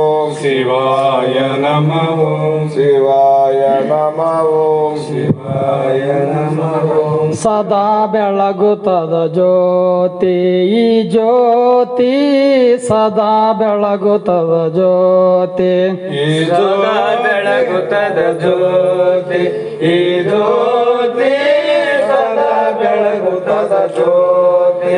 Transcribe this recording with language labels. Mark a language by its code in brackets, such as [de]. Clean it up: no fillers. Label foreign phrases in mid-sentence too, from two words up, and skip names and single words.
[sa] ಶಿವಾಯ ನಮಃ ಓಂ ಶಿವಾಯ ನಮಃ ಓಂ ಶಿವಾಯ ನಮಃ ಓಂ [kn] ಸದಾ ಬೆಳಗುತ್ತದ ಜ್ಯೋತಿ ಈ ಜ್ಯೋತಿ ಸದಾ ಬೆಳಗುತ್ತದ ಜ್ಯೋತಿ ಈ ಸದಾ ಬೆಳಗುತ್ತದ ಜ್ಯೋತಿ ಈ ಜ್ಯೋತಿ ಸದಾ ಬೆಳಗುತ್ತದ ಜ್ಯೋತಿ